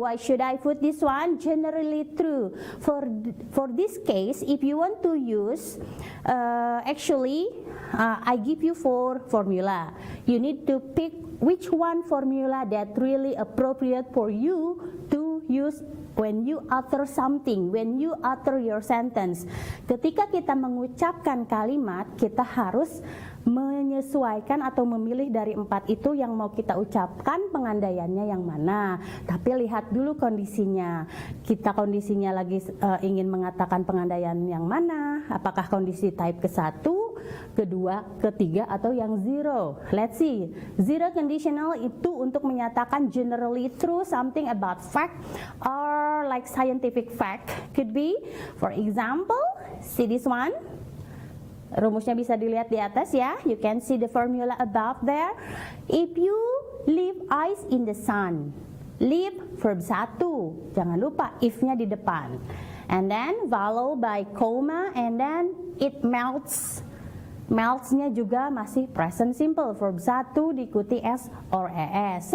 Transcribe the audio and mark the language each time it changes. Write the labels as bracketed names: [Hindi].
[English] Why should I put this one? Generally true. For this case, if you want to use, actually, I give you 4 formula. You need to pick which one formula that really appropriate for you to use when you utter something, when you utter your sentence. [Indonesian] Ketika kita mengucapkan kalimat, kita harus menyesuaikan atau memilih dari 4 itu yang mau kita ucapkan pengandaiannya yang mana. Tapi lihat dulu kondisinya. Kita kondisinya lagi ingin mengatakan pengandaian yang mana? Apakah kondisi type ke-1, kedua, ketiga, atau yang zero? [English] Let's see. Zero conditional [Indonesian] itu untuk menyatakan [English] generally true something about fact or like scientific fact. Could be, for example, see this one. [Indonesian] Rumusnya bisa dilihat di atas ya. [English] You can see the formula above there. If you leave ice in the sun, leave verb 1. [Indonesian] Jangan lupa if-nya di depan. [English] And then followed by comma and then it melts. [Indonesian] Melts-nya juga masih present simple. Verb 1 diikuti S or ES.